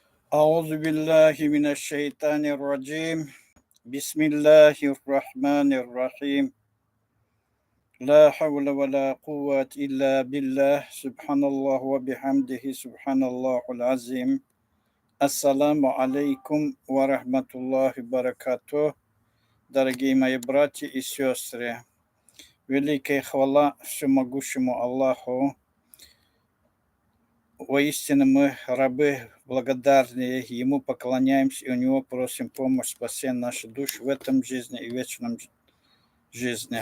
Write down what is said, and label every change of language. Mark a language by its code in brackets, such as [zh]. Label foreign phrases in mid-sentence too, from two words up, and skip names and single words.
[ar] أعوذ بالله من الشيطان الرجيم بسم الله الرحمن الرحيم لا حول ولا قوة إلا بالله سبحان الله وبحمده سبحان الله العظيم السلام عليكم ورحمة الله بركاته. [ru] Дорогие мои братья и сестры, великая хвала всемогущему Аллаху. Воистину мы рабы благодарные, Ему поклоняемся и у Него просим помощь, спасения нашей души в этом жизни и вечном жизни.